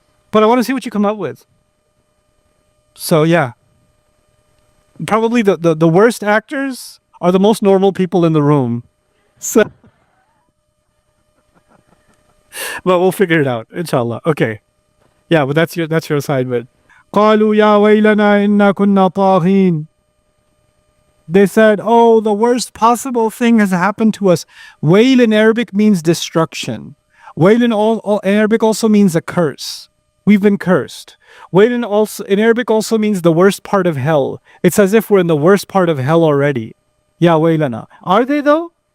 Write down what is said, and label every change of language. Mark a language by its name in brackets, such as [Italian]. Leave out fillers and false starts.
[English] But I want to see what you come up with. So yeah. Probably the worst actors are the most normal people in the room. So, but we'll figure it out, inshallah. Okay. Yeah, but that's your assignment. [Arabic] قالوا يا ويلنا إنا كنا طاغين. [English] They said, oh, the worst possible thing has happened to us. Wail in Arabic means destruction. Wail in Arabic also means a curse. We've been cursed. Wail in Arabic also means the worst part of hell. It's as if we're in the worst part of hell already. Ya waylana. Are they though?